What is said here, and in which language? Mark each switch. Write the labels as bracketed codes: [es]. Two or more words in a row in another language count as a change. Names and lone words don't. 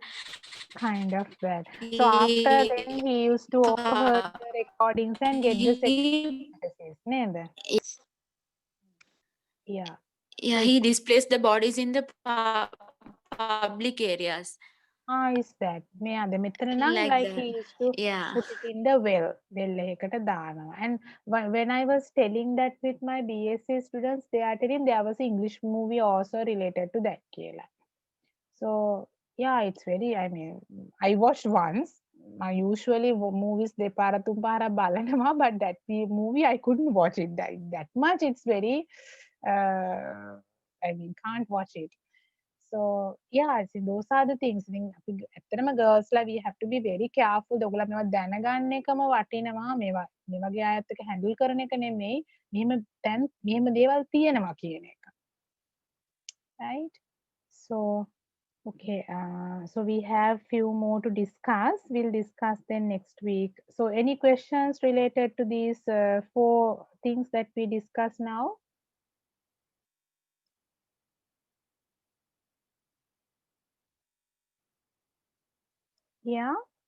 [en] Kind of bad. So after he then he used to overheard the recordings and get the sexual he fantasies, neighbor. Yeah. yeah, So he displays the bodies in the public areas is that [si] මෙයාද මෙතන නම් [en] like like he that. used to Yeah. put it in the well [si] එකකට දානවා. [en] And when I was telling that with my BSc students, they are telling there was an English movie also related to that කියලා. So yeah, it's very, I mean, I watched once. I usually movies [si] දෙපාර තුන් පාරක් බලනවා, [en] but that movie I couldn't watch it that much. It's very I mean, can't watch it. So yeah, see, those are the things. [si] ඉතින් අපි ඇත්තටම [en] girls ලා we have to be very careful. [si] ඔයගොල්ලෝ මේවා දැනගන්න එකම වටිනවා. මේවා මේ වගේ අයත් එක්ක handle කරන එක නෙමෙයි. මෙහෙම දේවල් තියෙනවා කියන එක. [en] Right? So okay, so we have few more to discuss. We'll discuss them next week. So any questions related to these 4 things that we discuss now? Yeah?